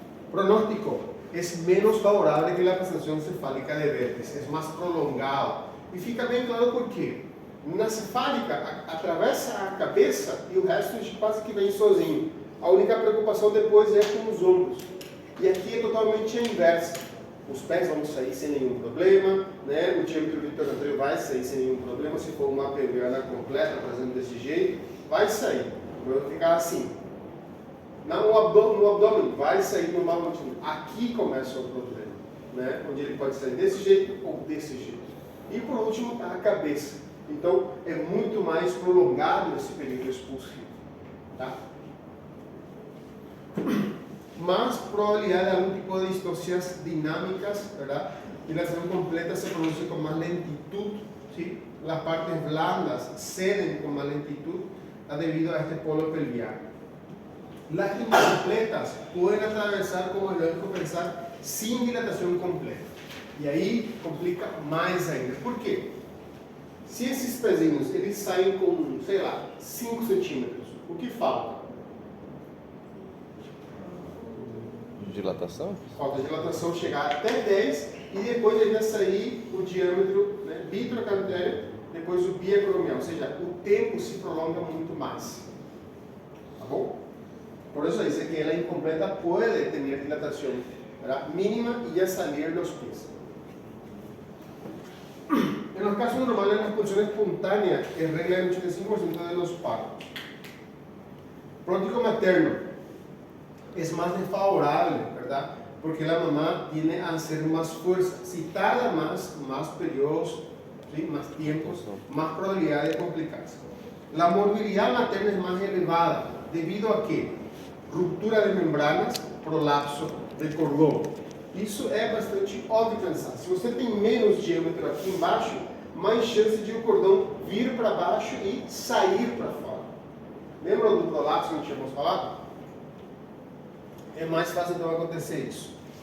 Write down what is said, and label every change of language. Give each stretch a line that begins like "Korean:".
Spanish: Pronóstico es menos favorable que la presentación cefálica de vértice, es más prolongado.
Portuguese: E fica bem claro por quê. Na cefálica, atravessa a cabeça e o resto quase que vem sozinho. A única preocupação depois é com os ombros. E aqui é totalmente a inversa. Os pés vão sair sem nenhum problema, né? O diâmetro anterior vai sair sem nenhum problema. Se for uma pegada completa, fazendo desse jeito, vai sair. Vai ficar assim. No abdômen vai sair normalmente. Aqui começa o problema, né? Onde ele pode sair desse jeito ou desse jeito. E por último, a cabeça. Então, é muito mais prolongado esse período expulsivo. Tá?
Spanish: Mas probabilidad de algún tipo de distorsiones dinámicas, ¿verdad? Y la acción completa se produce con más lentitud, ¿sí? Las partes blandas ceden con más lentitud debido a este polo pelviano. Las incompletas pueden atravesar, como es lógico pensar, sin dilatación completa.
Portuguese: E aí complica mais ainda. Por quê? Se esses pezinhos eles saem com, sei lá, 5 centímetros, o que falta? Dilatação? Falta dilatação chegar até 10 e depois ainda sair o diâmetro, né, bitrocantéreo, depois o biacromial, ou seja, o tempo se prolonga muito mais. Tá bom? Por isso dice que ela incompleta pode ter dilatação, ¿verdad? Mínima e já salir dos pies.
Spanish: En los casos normales, la expulsión espontánea es regla del 85% de los partos. Pronóstico materno es más desfavorable, ¿verdad? Porque la mamá tiene a hacer más fuerza. Si tarda más periodos, ¿sí? Más tiempos, más probabilidad de complicarse. La morbilidad materna es más elevada. ¿Debido a qué? ruptura de membranas, prolapso de cordão.
Portuguese: Isso é bastante óbvio pensar. Se você tem menos diâmetro aqui embaixo, mais chance de o cordão vir para baixo e sair para fora. Lembra do prolapso que nós tínhamos falado? É mais fácil então acontecer isso.